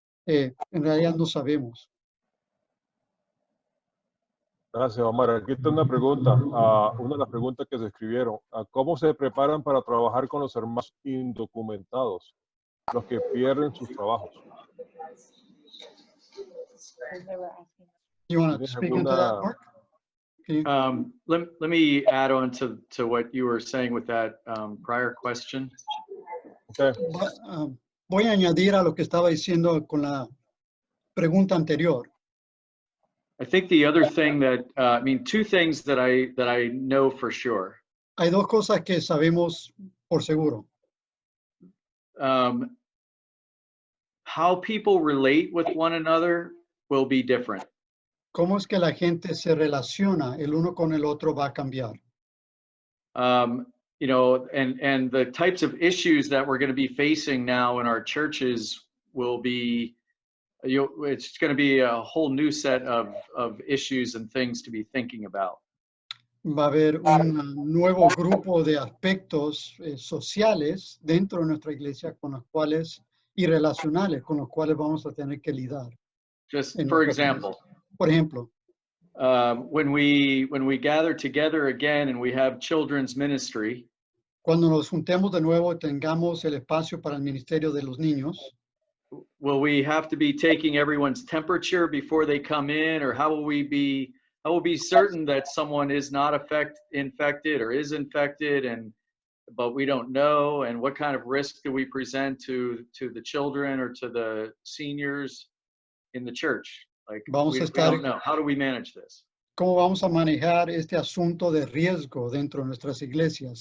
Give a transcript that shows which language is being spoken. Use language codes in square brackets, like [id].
[es] En realidad no sabemos. Gracias, Omar. Aquí está una pregunta, una de las preguntas que se escribieron. ¿Cómo se preparan para trabajar con los hermanos indocumentados, los que pierden sus trabajos? [en] You want to speak into that, Mark? [es] ¿sí? [en] Let me add on to what you were saying with that prior question. Okay. [es] Voy a añadir a lo que estaba diciendo con la pregunta anterior. [en] I think the other thing that I mean, two things that I know for sure. [es] Hay dos cosas que sabemos por seguro. [en] How people relate with one another will be different. [es] ¿Cómo es que la gente se relaciona el uno con el otro va a cambiar? [en] You know, and the types of issues that we're going to be facing now in our churches will be, it's going to be a whole new set of issues and things to be thinking about. [es] Va a haber un nuevo grupo de aspectos sociales dentro de nuestra iglesia con los cuales y relacionales con los cuales vamos a tener que lidiar. [en] Just [es] en [en] for [es] nuestras [en] example, [es] iglesias. Por ejemplo, [en] when we gather together again and we have children's ministry, [es] cuando nos juntemos de nuevo, tengamos el espacio para el ministerio de los niños, [en] will we have to be taking everyone's temperature before they come in, or how will we be certain that someone is not infected or is infected, but we don't know, and what kind of risk do we present to the children or to the seniors in the church? Like, [es] Vamos [en] we [es] a estar- [en] don't know. How do we manage this? [es] ¿cómo vamos a manejar este asunto de riesgo dentro de nuestras iglesias?